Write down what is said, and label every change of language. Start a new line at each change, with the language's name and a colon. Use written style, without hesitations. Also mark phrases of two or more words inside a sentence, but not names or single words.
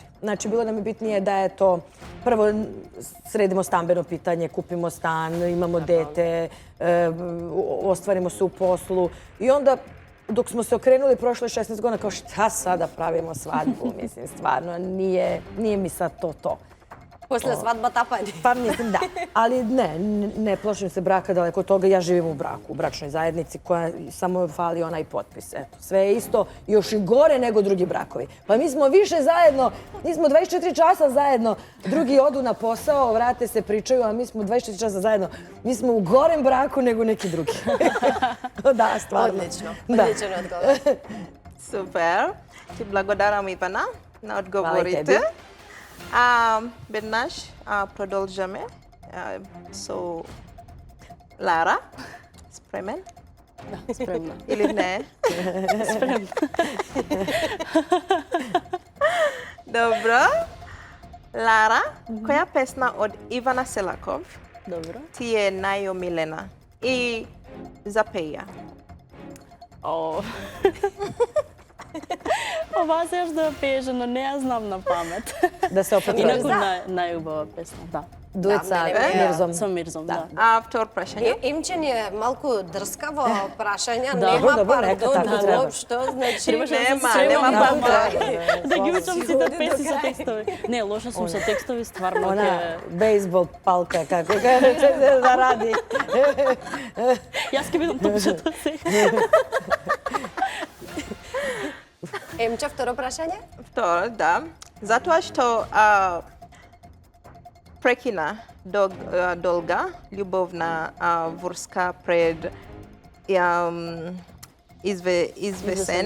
Serbian: Znači, bilo nam je bitnije da je to, prvo sredimo stambeno pitanje, kupimo stan, imamo dete, ostvarimo se u poslu i onda dok smo se okrenuli prošle 16 godina, kao šta sada pravimo svadbu, mislim, stvarno, nije mi sad to.
Macedonian: После свадба тапање.
Serbian: Pa mislim da, ali ne plašim se braka daleko od toga. Ja živim u braku, u bračnoj zajednici koja samo fali onaj potpis. Eto, sve je isto, još i gore nego drugi brakovi. Pa mi smo više zajedno, mi smo 24 časa zajedno, drugi odu na posao, vrate se, pričaju, a mi smo 24 časa zajedno. Mi smo u gorem braku nego neki drugi. Da, stvarno.
Macedonian: Одлично одговор. Super. Ti благодарам, Ивана, на одговорите. теби. Веднаш продолжаме со Лара. Спремен? Да, спремна. Или не? Спремна. Добро. Лара, која песна од Ивана Селаков Добро. ти е најомилена? И запеја. О. Ова се што да пееше, но не ја знам на памет.
Serbian: Da se opet
Macedonian: Инаку
Serbian: vrati.
Macedonian: најубава песна, да.
Serbian: Duet sa Mirzom.
Macedonian: Со Мирзом, да. Втор прашање. Емче ни е малку дрскаво прашање, Да. нема Добро, нека пардон, така треба. воопшто, значи Требаше да се Нема сремам пардон. да ги учам сите песни со текстови. Не, лоша сум со текстови, стварно
Serbian: Ona
Macedonian: ќе...
Serbian: bejsbol palka, kako kaže, da radi.
Macedonian: Јас ќе бидам топчето сега. Емче, второ прашање? Второ, да. Затоа што прекина долга љубовна врска пред извесен